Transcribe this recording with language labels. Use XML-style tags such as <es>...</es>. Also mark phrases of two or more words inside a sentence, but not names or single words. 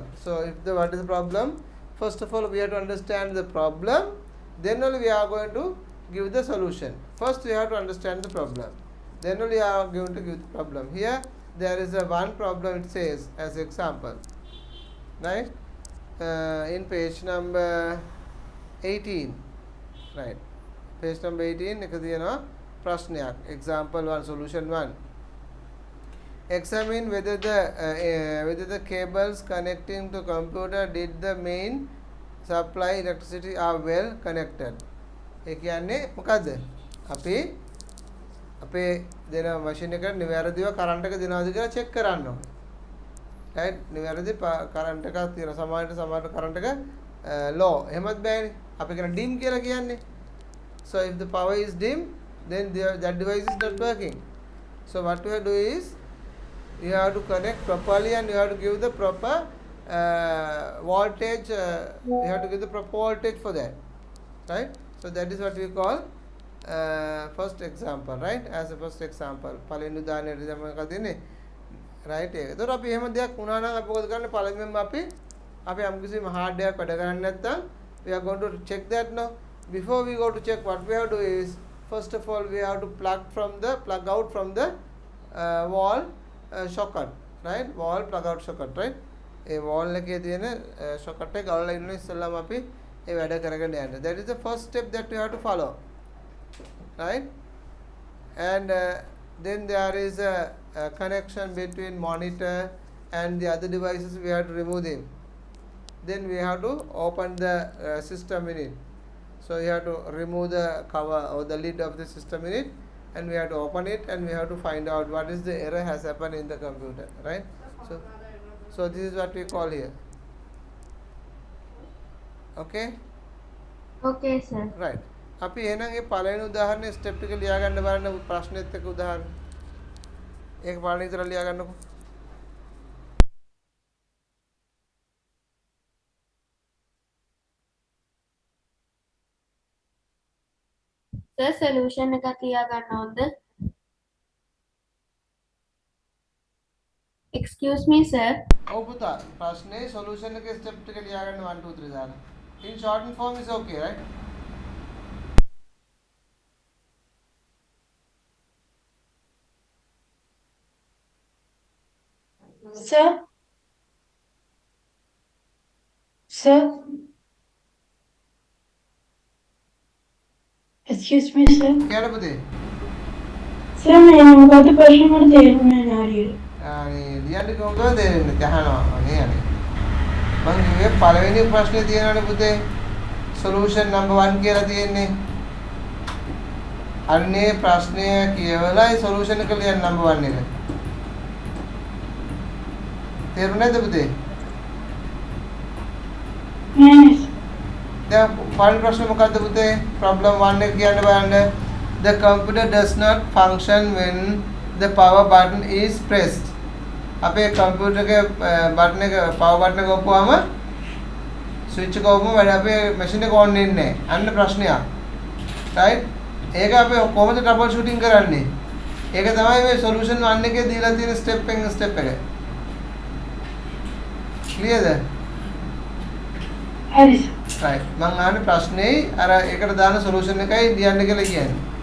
<en>So if what is the problem? First of all we have to understand the problem, then only we are going to give the solution. First we have to understand the problem, then only we are going to give the problem. Here there is a one problem, it says as example, right? In page number 18, right? Page number 18</en> <si>එක තියෙනවා ප්‍රශ්නයක්.</si> <en>Example 1, solution 1. Examine whether the cables connecting to computer did the main supply electricity are well connected.</en> <si>ඒ කියන්නේ මොකද්ද? අපි අපේ දෙන මැෂින් එකට නිවැරදිව කරන්ට් එක දෙනවද කියලා චෙක් කරන්න ඕනේ. right? නිවැරදි කරන්ට් එකක් තියෙන සමානට කරන්ට් එක low. එහෙමත් බෑනේ. අපි කියන dim කියලා කියන්නේ.</si> <en>So if the power is dim, then that device is not working. So what we have to do is you have to connect properly and you have to give the proper voltage. You have to give the proper voltage for that, right? So that is what we call first example, right? As a first example</en> <si>පළවෙනි උදාහරණයට තමයි මොකක්ද දෙන්නේ right එක. ඒතකොට අපි එහෙම දෙයක් වුණා නම් අපි මොකද කරන්නේ? පළවෙනිම අපි යම්කිසි hard එකක් වැඩ කරන්නේ නැත්නම්</si> <en>we are going to check that now. Before we go to check, what we have to do is first of all we have to plug out from the wall socket, right? Wall plug out socket, right? ඒ wall එකේ තියෙන socket එක ගලවලා ඉන්න ඉස්සෙල්ලාම අපි ඒ වැඩ කරගෙන යන්න. That is the first step that we have to follow, right? And then there is a connection between monitor and the other devices. We have to remove them. Then we have to open the system unit. So you have to remove the cover or the lid of the system unit, and we have to open it, and we have to find out what is the error has happened in the computer, right? So this is what we call here. Okay? Okay, sir. Right.</en> <si>අපි එහෙනම් ඒ පළවෙනි උදාහරණේ ස්ටෙප් එක ලියා ගන්න බලන්න ප්‍රශ්නෙත් එක්ක උදාහරණ. ඒක පළවෙනි විතර ලියා ගන්නකො. Sir, solution එකක් ලියා ගන්න ඕනද?</si> <en>Excuse me, sir.</en> <si>ඔව් පුතා ප්‍රශ්නේ සොලියුෂන් එකේ ස්ටෙප් එක ලියා ගන්න 1 2 3 දාලා.</si> <en>In short form is okay, right? Sir, sir, excuse me, sir.</en> <si>කියන්න පුතේ. Sir, මේ මොකද්ද ප්‍රශ්නේ මට තේරුන්නේ නැහැ හරියට. අනේ ලියන්න කොහොමද තේරෙන්නේ? ගහනවා වගේ යන්නේ. මං කිව්වේ පළවෙනි ප්‍රශ්නේ තියෙනවනේ පුතේ.</si> <en>solution number 1</en> <si>කියලා තියෙන්නේ. අන්නේ ප්‍රශ්නය කියවලා ඒ solution එක ලියන්න number 1 එක. තේරුණාද පුතේ? නෑ sir. දැන් පළවෙනි ප්‍රශ්නේ මොකද්ද පුතේ? problem 1 එක කියන්න බලන්න.</si> <en>The computer does not function when the power button is pressed.</en> <si>අපේ කම්පියුටර් එකේ බටන් එක</si> <en>power button</en> <si>එක ඔප්පුවාම ස්විච් එක ඔප්පුවම වැඩ අපේ මැෂින් එක on වෙන්නේ නැහැ. අන්න ප්‍රශ්නයක්. right? ඒක අපි කොහොමද</si> <en>trouble shooting</en> <si>කරන්නේ? ඒක තමයි මේ solution 1 එකේ දීලා තියෙන step එක. clear ද? හරි sir. right. මම අහන්නේ ප්‍රශ්නේ අර ඒකට දාන solution එකයි ලියන්න කියලා කියන්නේ.</si>